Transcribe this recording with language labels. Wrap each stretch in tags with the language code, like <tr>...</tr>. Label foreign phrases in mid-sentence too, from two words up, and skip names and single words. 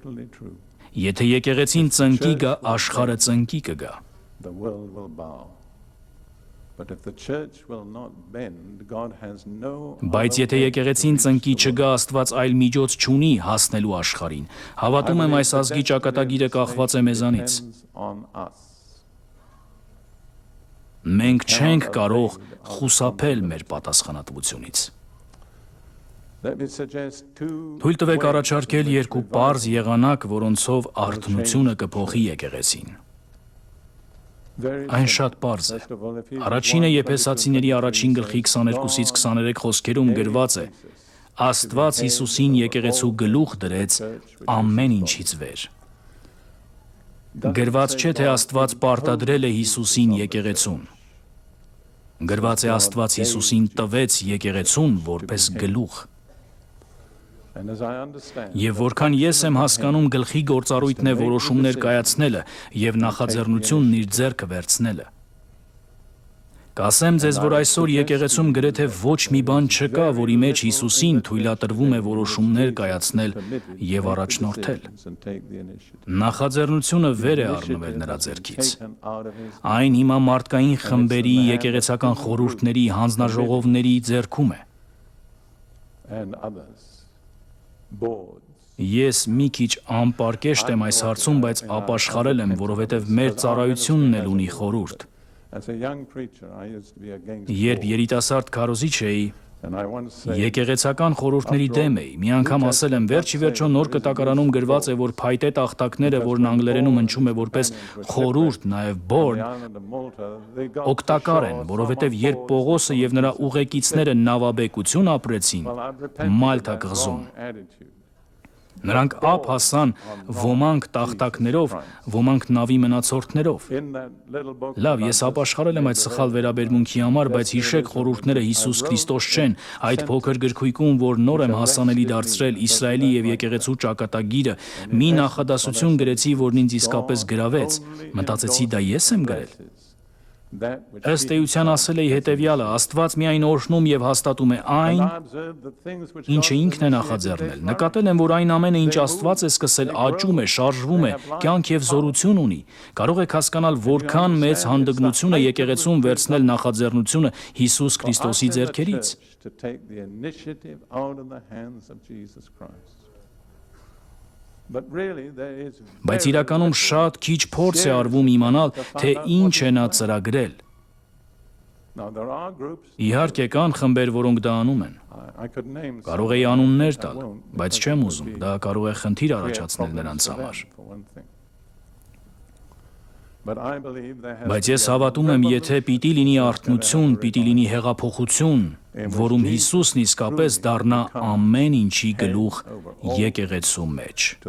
<en>Totally true.</en> <hy>Եթե եկեղեցին ծնկի գա, աշխարհը ծնկի կգա։</hy> <en>The world will bow. But if the church will not bend, God has no</en> <hy>Բայց եթե եկեղեցին ծնկի չգա, Աստված այլ միջոց չունի հասնելու աշխարհին։ Հավատում եմ այս ազգի ճակատագիրը կախված է մեզանից։</hy> <en>depends on us.</en> <hy>Մենք չենք կարող խուսափել մեր պատասխանատվությունից։</hy> <en>Let me suggest two</en> <hy>Թույլ տվեք առաջարկել երկու պարզ եղանակ, որոնցով արթնությունը կփոխի եկեղեցին։</hy> <en>very</en> <hy>Այն շատ պարզ է։</hy> <en>First of all, if you</en> <hy>Առաջինը Եփեսացիների առաջին գլխի 22-ից 23 խոսքերում գրված է. Աստված Հիսուսին եկեղեցու գլուխ դրեց ամեն ինչից վեր։ Գրված չէ, թե Աստված պարտադրել է Հիսուսին եկեղեցուն։ Գրված է Աստված Հիսուսին տվեց եկեղեցուն որպես գլուխ։</hy> <en>and as I understand,</en> <hy>Եվ որքան ես եմ հասկանում, գլխի գործառույթն է որոշումներ կայացնելը եւ նախաձեռնությունն իր ձեռքը վերցնելը։ Կասեմ ձեզ, որ այսօր եկեղեցում գրեթե ոչ մի բան չկա, որի մեջ Հիսուսին թույլատրվում է որոշումներ կայացնել եւ առաջնորդել։</hy> <en>and take the initiative.</en> <hy>Նախաձեռնությունը վեր է առնվել նրա ձեռքից։</hy> <en>Taken out of his</en> <hy>Այն հիմա մարդկային խմբերի, եկեղեցական խորհուրդների, հանձնաժողովների ձեռքում է։</hy> <en>and others. Boards.</en> <hy>Ես մի քիչ անպարկեշտ եմ այս հարցում, բայց ապաշխարել եմ, որովհետև մեր ծառայությունն էլ ունի խորհուրդ։</hy> <en>As a young preacher, I used to be against</en> <hy>Երբ</hy> <en>boards.</en> <hy>երիտասարդ քարոզիչ էի,</hy> <en>And I want to say,</en> <hy>եկեղեցական խորհուրդների դեմ էի։ Մի անգամ ասել եմ, վերջի վերջո նոր կտակարանում գրված է, որ փայտե տախտակները, որն անգլերենում հնչում է որպես խորհուրդ, նաև</hy> <en>on the board, island of Malta, they got</en> <hy>օգտակար</hy> <en>to</en> <hy>են,</hy> <en>show</en> <hy>որովհետև</hy> <en>some</en> <hy>երբ Պողոսը եւ նրա ուղեկիցները նավաբեկություն ապրեցին,</hy> <en>Well, I've repented of</en> <hy>Մալթա</hy> <en>that</en> <hy>կղզում,</hy> <en>wrong attitude.</en> <hy>նրանք ափ հասան ոմանք տախտակներով, ոմանք նավի մնացորդներով։</hy> <en>In that little book,</en> <hy>Լավ, ես ապաշխարել եմ այդ սխալ վերաբերմունքի համար, բայց հիշեք, խորհուրդները Հիսուս Քրիստոս չեն։ Այդ փոքր գրքույկում, որ նոր եմ հասանելի դարձրել Իսրայելի եւ եկեղեցու ճակատագիրը, մի նախադասություն գրեցի, որն ինձ իսկապես գրավեց։ Մտածեցի, դա ես եմ գրել։</hy> <en>that which</en> <hy>Ըստ էության ասել էի հետևյալը. Աստված միայն օրհնում եւ հաստատում է այն,</hy> <en>I observed the things which</en> <hy>ինչը</hy> <en>God</en> <hy>ինքն է նախաձեռնել։ Նկատել եմ, որ այն ամենը, ինչ Աստված է սկսել, աճում է, շարժվում է, կյանք եւ զորություն ունի։ Կարող եք հասկանալ, որքան մեծ հանդգնություն է եկեղեցուն վերցնել նախաձեռնությունը Հիսուս Քրիստոսի ձեռքերից։</hy> <en>to take the initiative out of the hands of Jesus Christ.</en> <hy>Բայց իրականում շատ քիչ փորձ է արվում իմանալ, թե ինչ է նա ծրագրել։ Իհարկե կան խմբեր, որոնք դա անում են։ Կարող էի անուններ տալ, բայց չեմ ուզում, դա կարող է խնդիր առաջացնել նրանց համար։ Բայց ես հավատում եմ, եթե պիտի լինի արթնություն, պիտի լինի հեղափոխություն, որում Հիսուսն իսկապես դառնա ամեն ինչի գլուխ եկեղեցու մեջ։</hy>